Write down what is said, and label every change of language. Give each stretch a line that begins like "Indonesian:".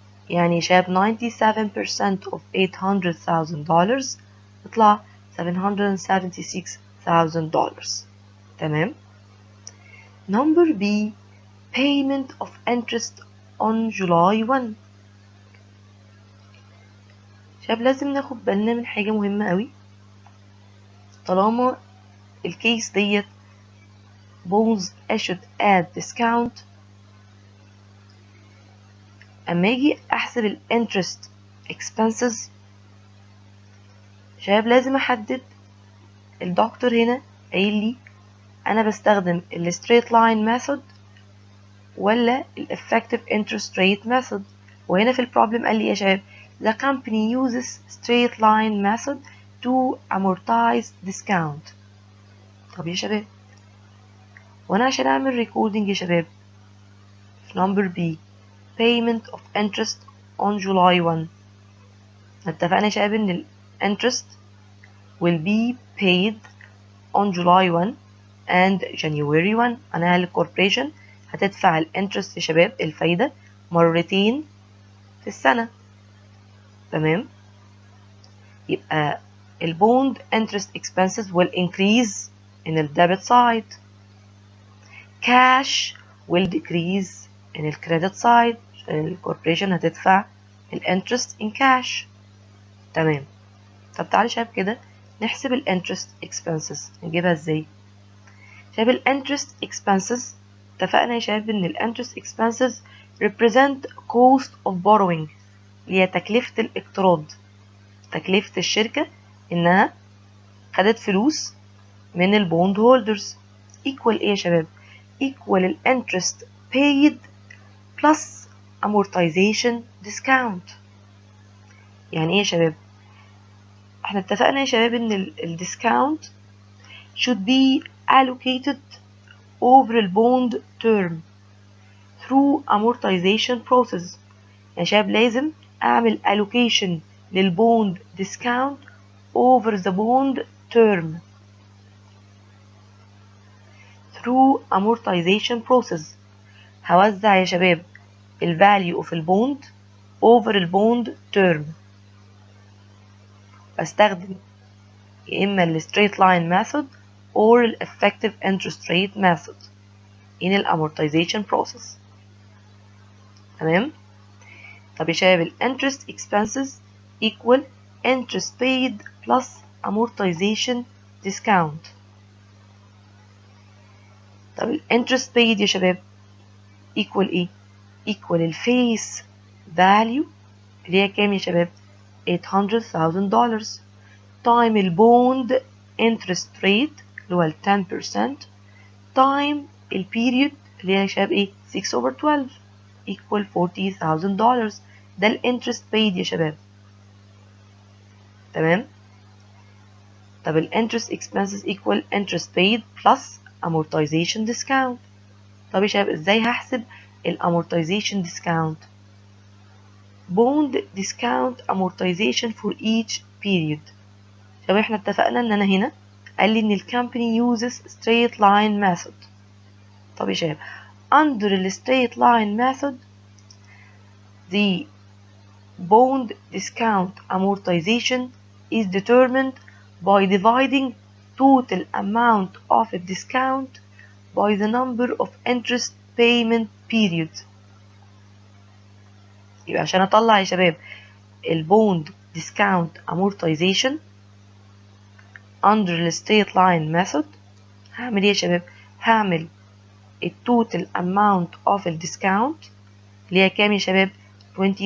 Arabic: يعني يا شباب
English: 97% of $800,000
Arabic: يطلع $776,000. تمام.
English: Number B payment of interest on July 1.
Arabic: شباب لازم ناخد بالنا من حاجة مهمة قوي. طالما الكيس ديت
English: bonds issued at discount،
Arabic: اما اجي احسب ال interest expenses شباب لازم احدد. الدكتور هنا قايل لي انا بستخدم ال
English: straight line method ولا ال effective interest rate method.
Arabic: وهنا في البروبلم قال لي يا شباب
English: the company uses straight line method to amortize discount.
Arabic: طب يا شباب وانا عشان اعمل
English: recording يا شباب في number B payment of interest on July 1،
Arabic: اتفقنا يا شباب ان
English: ال interest will be paid on July 1 and January 1.
Arabic: انا الكوربريشن هتدفع الانترست يا شباب الفايدة مرتين في السنة. تمام. يبقى البوند
English: interest expenses will increase in the debit side. Cash will decrease in the credit side.
Arabic: الكوربريشن هتدفع الانترست
English: in cash.
Arabic: تمام. طب تعالوا شباب كده نحسب الانترست expenses. نجيبها ازاي؟ شباب الانترست expenses اتفقنا يا شباب ان الانترست expenses
English: represent cost of borrowing،
Arabic: اللي هي تكلفة الاقتراض، تكلفة الشركة انها خدت فلوس من البوند هولدرز.
English: equal
Arabic: ايه يا شباب؟
English: equal الانترست paid plus amortization discount.
Arabic: يعني ايه يا شباب؟ احنا اتفقنا يا شباب ان الديسكاونت
English: should be allocated over the bond term through amortization process.
Arabic: يا شباب لازم اعمل
English: allocation للبوند discount over the bond term through amortization process.
Arabic: هوزع يا شباب ال
English: value of
Arabic: البوند over البوند term. بستخدم يا اما
English: ال straight line method or ال effective interest rate method in ال amortization process.
Arabic: تمام. طب يا شباب
English: ال interest expenses equal interest paid plus amortization discount.
Arabic: طب ال interest paid يا شباب equal ايه؟
English: equal ال face value
Arabic: اللي هي كام يا شباب؟ $800,000
English: time ال bond interest rate
Arabic: اللي هو ال 10% تايم البيريود اللي هي يا شباب ايه 6 over 12 equal $40,000. ده الانترست paid يا شباب. تمام.
English: طب ال interest expenses equal interest paid plus amortization discount.
Arabic: طب يا شباب ازاي هحسب
English: ال amortization discount؟ bond discount amortization for each period.
Arabic: طب احنا اتفقنا ان انا هنا قال لي ان ال
English: company uses straight line method.
Arabic: طب يا شباب
English: under ال straight line method the bond discount amortization is determined by dividing total amount of a discount by the number of interest payment periods.
Arabic: يبقى عشان اطلع يا شباب البوند
English: discount amortization under the straight line method
Arabic: هعمل ايه يا شباب؟ هعمل التوتال amount of الديسكاونت اللي هي كام يا شباب؟ $24,000.